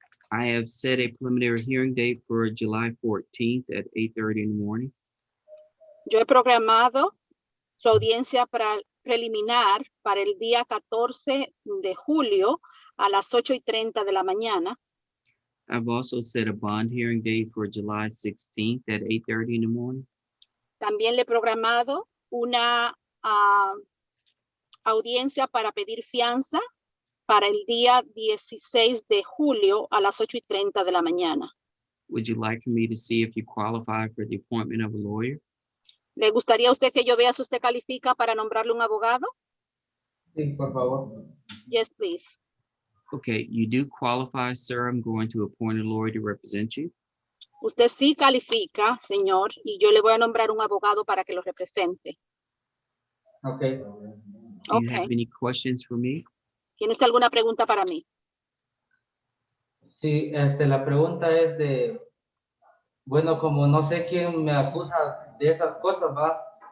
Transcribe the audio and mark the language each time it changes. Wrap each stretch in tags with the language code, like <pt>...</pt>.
<en>I have set a preliminary hearing date for July 14th at 8:30 in the morning.</en> <es>Yo he programado su audiencia preliminar para el día 14 de julio a las 8:30 de la mañana.</es> <en>I've also set a bond hearing date for July 16th at 8:30 in the morning.</en> <es>También le he programado una audiencia para pedir fianza para el día 16 de julio a las 8:30 de la mañana.</es> <en>Would you like for me to see if you qualify for the appointment of a lawyer?</en> <es>¿Le gustaría a usted que yo vea si usted califica para nombrarle un abogado? sí, por favor.</es> <en>Yes, please. Okay, you do qualify, sir. I'm going to appoint a lawyer to represent you.</en> <es>Usted sí califica, señor, y yo le voy a nombrar un abogado para que lo represente.</es> <en>Ok, Do you have Okay. any questions for me?</en> <es>¿Tiene usted alguna pregunta para mí? sí, la pregunta es de, bueno, como no sé quién me acusa de esas cosas, ¿va?</es>